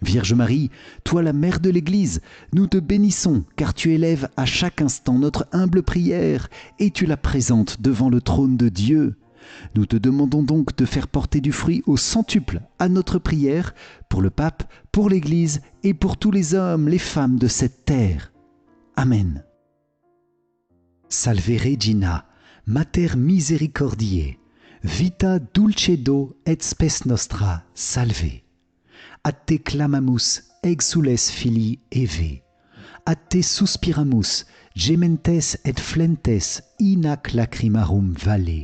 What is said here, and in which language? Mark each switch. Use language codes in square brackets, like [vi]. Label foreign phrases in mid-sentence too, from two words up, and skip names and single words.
[fr] Vierge Marie, toi la mère de l'Église, nous te bénissons car tu élèves à chaque instant notre humble prière et tu la présentes devant le trône de Dieu. Nous te demandons donc de faire porter du fruit au centuple à notre prière pour le pape, pour l'Église et pour tous les hommes, les femmes de cette terre. Amen. [la] Salve Regina, Mater misericordiae, vita dulcedo et spes nostra, salve. Ad te clamamus, exsules filii Eve. Ad te suspiramus, gementes et flentes in ac lacrimarum valle.